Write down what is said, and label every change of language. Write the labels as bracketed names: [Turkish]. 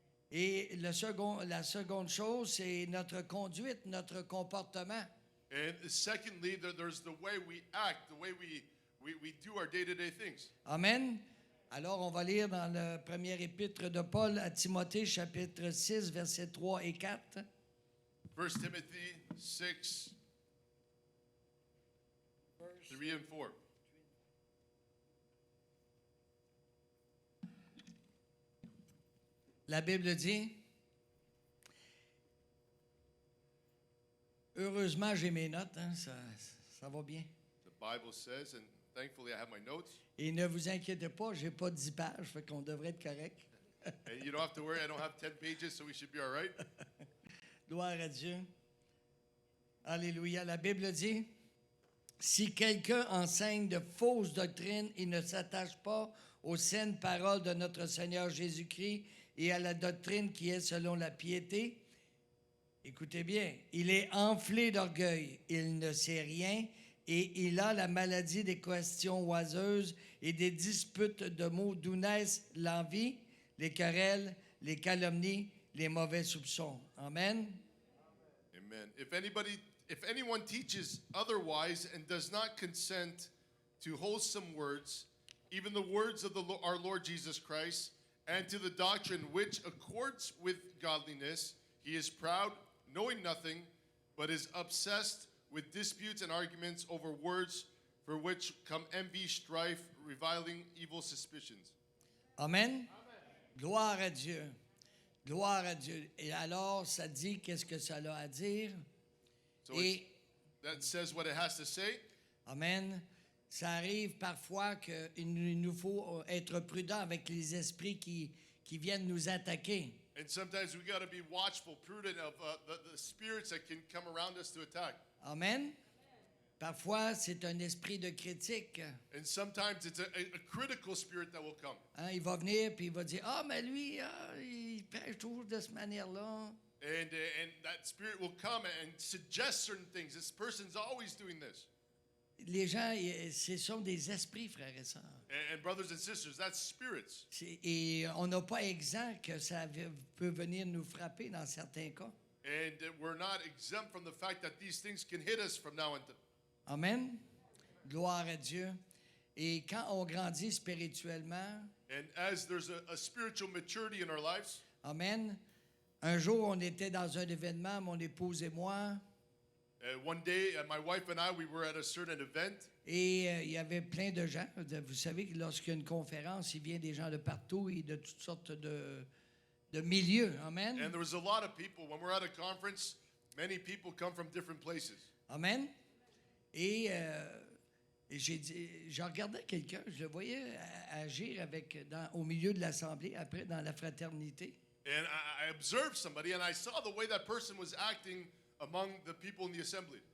[French] Et la seconde chose, c'est notre conduite, notre comportement. [English] And secondly, there's the way we act, the way we do our day-to-day things. Amen. [French] Alors, on va lire dans le premier épître de Paul à Timothée, chapitre 6, versets 3 et 4. [English] 1 Timothy 6, 3 and 4. [French] La Bible dit, Heureusement, j'ai mes notes, hein, ça va bien. [English] The Bible says, and thankfully I have my notes. [French] Et ne vous inquiétez pas, j'ai pas 10 pages, fait qu'on devrait être correct. [English] And you don't have to worry, I don't have 10 pages, so we should be all right. [French] Gloire à Dieu. Alléluia. La Bible dit, si quelqu'un enseigne de fausses doctrines et ne s'attache pas aux saines paroles de notre Seigneur Jésus-Christ et à la doctrine qui est selon la piété, écoutez bien, il est enflé d'orgueil, il ne sait rien et il a la maladie des questions oiseuses et des disputes de mots d'où naissent l'envie, les querelles, les calomnies, les mauvais soupçons. Amen. Amen. [English] If anyone teaches otherwise and does not consent to wholesome words, even the words of our Lord Jesus Christ, and to the doctrine which accords with godliness, he is proud, knowing nothing, but is obsessed with disputes and arguments over words for which come envy, strife, reviling, evil suspicions. [French] Amen. Gloire à Dieu. Gloire à Dieu. Et alors, ça dit qu'est-ce que ça a à dire. [English] So [French] Et, [English] that says what it has to say. [French] amen, ça arrive parfois qu'il nous faut être prudent avec les esprits qui viennent nous attaquer. [English] And sometimes we got to be watchful, prudent of the spirits that can come around us to attack. Amen. [French] Parfois, c'est un esprit de critique. [English] And sometimes it's a critical spirit that will come. [French] Hein, il va venir puis il va dire, ah, mais lui, il prêche toujours de cette manière-là. [English] And that spirit will come and suggest certain things. This person's always doing this. [French] Les gens, ce sont des esprits, frères et sœurs. [English] And brothers and sisters, that's spirits. [French] Et on n'a pas exempt que ça peut venir nous frapper dans certains cas. [English] And we're not exempt from the fact that these things can hit us from now on. [French] Amen. Gloire à Dieu. Et quand on grandit spirituellement, [English] And as there's a spiritual maturity in our lives, amen. [French] Un jour, on était dans un événement, mon épouse et moi, [English] one day my wife and I, we were at a certain event. [French] et il y avait plein de gens. Vous savez que lorsqu'il y a une conférence, il vient des gens de partout et de toutes sortes de milieux. Amen. [English] And there was a lot of people. When we're at a conference, many people come from different places. Amen. [French] Et je regardais quelqu'un, je le voyais agir au milieu de l'assemblée, après dans la fraternité. [English] And I observed somebody, and I saw the way that person was acting among the people in the assembly.